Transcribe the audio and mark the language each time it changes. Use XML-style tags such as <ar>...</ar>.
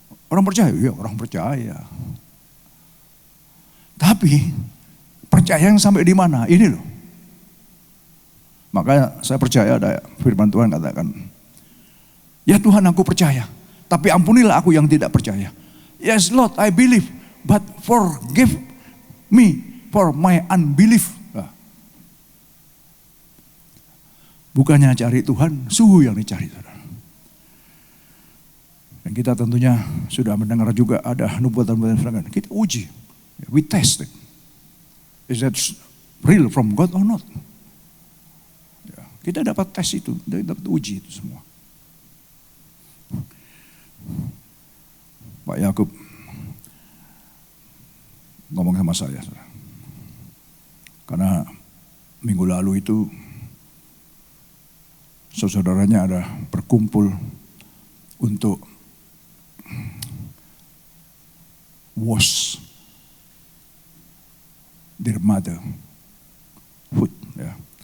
<id>Orang percaya, ya orang percaya. Tapi percaya yang sampai di mana? Ini loh. Makanya saya percaya ada firman Tuhan katakan, ya Tuhan aku percaya, tapi ampunilah aku yang tidak percaya.</id> <en>Yes Lord, I believe, but forgive me for my unbelief.</en> <id>Nah. Bukannya cari Tuhan, suhu yang dicari. Dan kita tentunya sudah mendengar juga ada nubuatan-nubuatan. Kita uji,</id> <en>we test it. Is that real from God or not?</en> <id>Kita dapat tes itu, dapat uji itu semua. Pak Yakub ngomong sama saya, karena minggu lalu itu saudaranya ada berkumpul untuk</id> <en>wash their mother foot,</en> <id>ya.</id>